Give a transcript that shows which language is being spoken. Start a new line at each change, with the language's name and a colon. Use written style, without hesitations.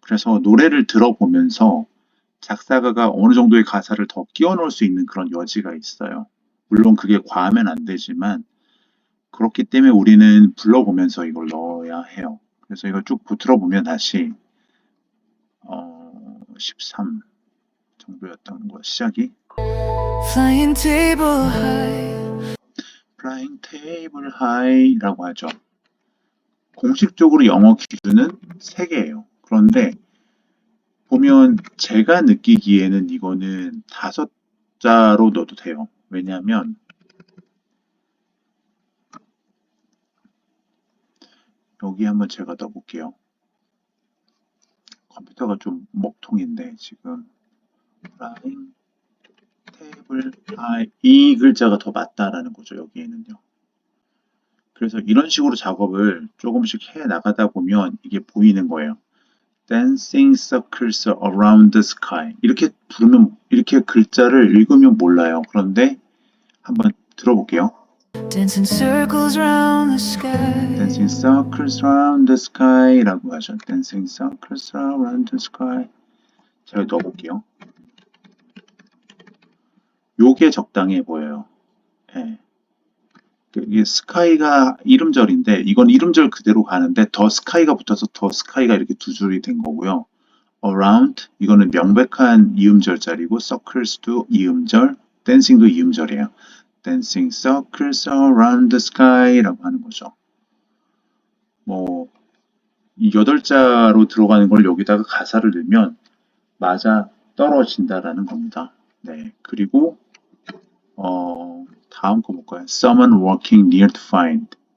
Korean: 그래서 노래를 들어보면서 작사가가 어느 정도의 가사를 더 끼워 넣을 수 있는 그런 여지가 있어요. 물론 그게 과하면 안 되지만 그렇기 때문에 우리는 불러보면서 이걸 넣어야 해요. 그래서 이걸 쭉 들어보면 다시 13 정도였던 거 시작이
English: Flying table high. Flying Table High라고
Korean: 하죠. 공식적으로 영어 기준은 3개예요. 그런데 보면 제가 느끼기에는 이거는 5자로 넣어도 돼요. 왜냐하면 여기 한번 제가 넣어볼게요. 컴퓨터가 좀 먹통인데 지금
English: Flying Table High
Korean: 이 글자가 더 맞다라는 거죠. 여기에는요. 그래서 이런 식으로 작업을 조금씩 해 나가다 보면 이게 보이는 거예요.
English: Dancing circles around the sky.
Korean: 이렇게 부르면, 이렇게 글자를 읽으면 몰라요. 그런데 한번 들어볼게요.
English: Dancing circles round the sky. Dancing circles around the sky
Korean: 라고 하죠.
English: Dancing circles around the sky.
Korean: 제가 넣어볼게요. 요게 적당해 보여요. 예. 이게 스카이가 이름절인데 이건 이름절 그대로 가는데 더 스카이가 붙어서 더 스카이가 이렇게 두 줄이 된 거고요. around 이거는 명백한 이음절자리고 circles도 이음절, dancing도 이음절이에요.
English: dancing circles around the sky라고
Korean: 하는 거죠. 이 8자로 들어가는 걸 여기다가 가사를 넣으면 맞아 떨어진다라는 겁니다. 네, 그리고 다음 거 볼까요?
English: Someone walking near to find.